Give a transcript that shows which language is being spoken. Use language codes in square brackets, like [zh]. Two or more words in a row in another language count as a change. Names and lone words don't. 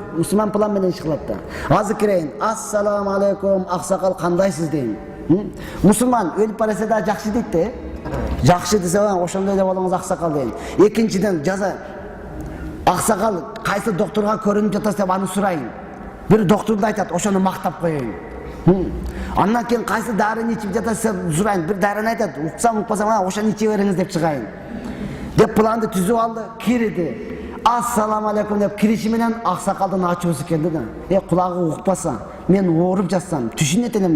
[ky] Мусулман план менен иш кылат да. Азыр кирейин. Ассаламу алейкум, аксакал, кандайсыз дейм. Мусулман өлүп барса да жакшы дейт да. Жакшы десе, ошондой эле болуңуз аксакал дейм. Экинчиден жаза аксакал кайсы докторго көрүнүп жатасыз деп аны сурайын. Бир доктор да aytат, ошону мактап коеюн. Андан кийин кайсы дарыны ичип жатасыз деп сурайын. Bir дарыны айтат, уксам укпасам, ошону иче бериңиз деп чыгайын. Деп планды түзүп алды, кирди. Ассаламу алейкум деп кириши менен аксакалдын ачуусу келди да. Кулагы укпаса, мен ооруп жатсам, түшүнөт элем да.